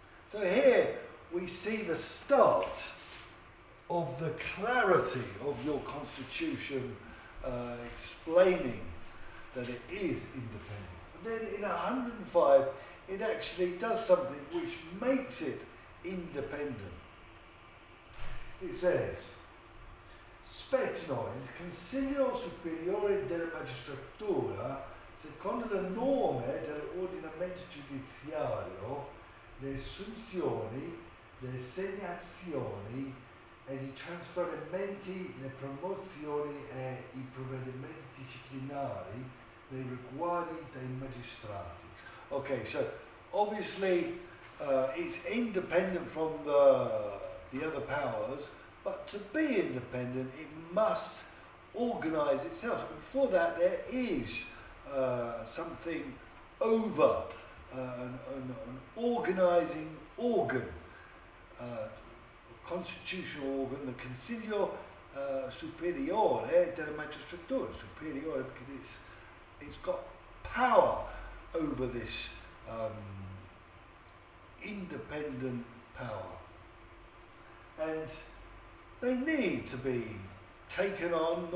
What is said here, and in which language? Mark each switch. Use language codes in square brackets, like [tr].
[en] So here we see the start of the clarity of your constitution, explaining that it is independent. But then in 105 it actually does something which makes it independent. It says, [it] spetta noi il Consiglio Superiore della Magistratura, secondo le norme dell'ordinamento giudiziario, le assunzioni, le assegnazioni e i trasferimenti, le promozioni e i provvedimenti disciplinari nei riguardi dei magistrati. [en] Okay, so obviously it's independent from the other powers, but to be independent it must organise itself, and for that there is something over an organising organ, a constitutional organ, the Consiglio Superiore della Magistratura, superiore because it's got power over this independent power, and they need to be taken on.